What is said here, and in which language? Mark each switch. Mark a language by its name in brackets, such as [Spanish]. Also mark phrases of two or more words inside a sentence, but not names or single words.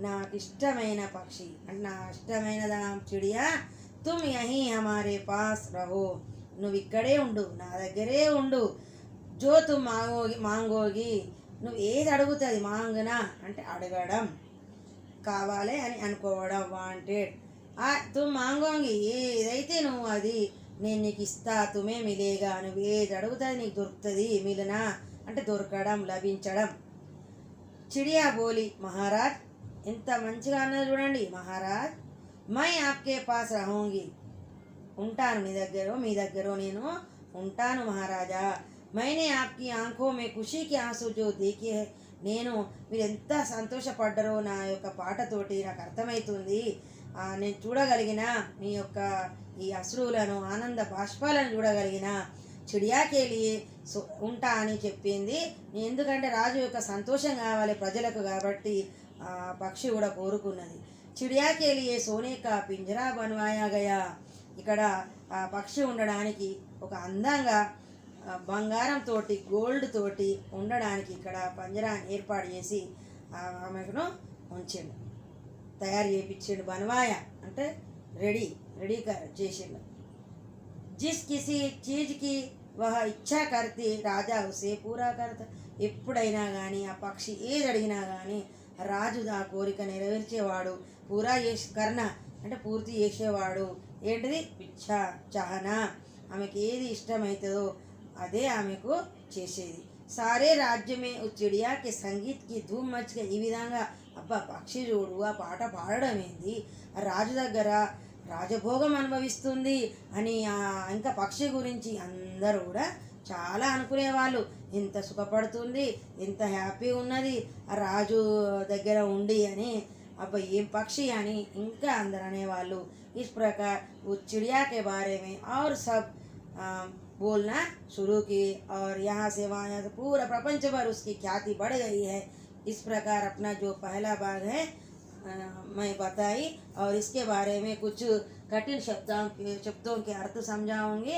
[Telugu] నాకు ఇష్టమైన పక్షి అంటే నా ఇష్టమైన [Hindi] चिड़िया तुम यहीं हमारे पास रहो, [Telugu] నువ్వు ఇక్కడే ఉండు, నా దగ్గరే ఉండు. [Hindi] जो तुम मांगोगी, [Telugu] నువ్వు ఏది అడుగుతుంది, మాంగనా అంటే అడగడం, కావాలి అని అనుకోవడం, వాంటెడ్. [Hindi] तुम मांगोगी, [Telugu] ఏదైతే నువ్వు అది నేను నీకు ఇస్తా, [Hindi] तुम्हें मिलेगा, [Telugu] నువ్వు ఏది అడుగుతుంది నీకు దొరుకుతుంది, మిలనా అంటే దొరకడం, లభించడం. [Hindi] चिड़िया बोली महाराज, [Telugu] ఎంత మంచిగా అన్నది చూడండి. [Hindi] महाराज मैं आपके पास रहूंगी, [Telugu] ఉంటాను మీ దగ్గర నేను ఉంటాను మహారాజా. [Hindi] मैंने आपकी आंखों में खुशी के आंसू जो देखे हैं, [Telugu] నేను మీరు ఎంత సంతోషపడ్డారో నా యొక్క పాటతోటి నాకు అర్థమవుతుంది. నేను చూడగలిగిన మీ యొక్క ఈ అశ్రువులను, ఆనంద బాష్పాలను చూడగలిగిన. చిడియాకెళ్ళి ఉంటా అని చెప్పింది. ఎందుకంటే రాజు యొక్క సంతోషం కావాలి ప్రజలకు, కాబట్టి పక్షి కూడా కోరుకున్నది. [Hindi] चिड़िया के लिए सोने का पिंजरा बनवाया गया, [Telugu] ఇక్కడ ఆ పక్షి ఉండడానికి ఒక అందంగా బంగారంతో, గోల్డ్ తోటి ఉండడానికి ఇక్కడ పంజరాన్ని ఏర్పాటు చేసి ఆమెను ఉంచిండు, తయారు చేయించిండు. బన్వాయ అంటే రెడీ చేసిండు. [Hindi] जिस किसी चीज़ की वह इच्छा करती राजा उसे पूरा करता, [Telugu] ఎప్పుడైనా కానీ ఆ పక్షి ఏది అడిగినా కానీ రాజు ఆ కోరిక నెరవేర్చేవాడు. [Hindi] पूरा करना [Telugu] అంటే పూర్తి చేసేవాడు. ఏంటిది? [Hindi] इच्छा चाहना, [Telugu] ఆమెకి ఏది ఇష్టమవుతుందో అదే ఆమెకు చేసేది. [Hindi] सारे राज्य में चिड़िया की संगीत की धूम मच गई, [Telugu] ఈ విధంగా అబ్బా పక్షి చూడు ఆ పాట పాడడం ఏంది, రాజు దగ్గర రాజభోగం అనుభవిస్తుంది అని ఇంకా పక్షి గురించి అందరూ కూడా చాలా అనుకునేవాళ్ళు. ఎంత సుఖపడుతుంది, ఎంత హ్యాపీ ఉన్నది ఆ రాజు దగ్గర ఉండి అని, అబ్బా ఏం పక్షి అని ఇంకా అందరు అనేవాళ్ళు. [Hindi] ఇస్ ప్రकार वो चिड़िया के बारे में और सब बोलना शुरू की और यहाँ से पूरा प्रपंच भर उसकी ख्याति बढ़ गई है. इस प्रकार अपना जो पहला भाग है मैं बताई और इसके बारे में कुछ कठिन शब्दों के अर्थ समझाऊंगी.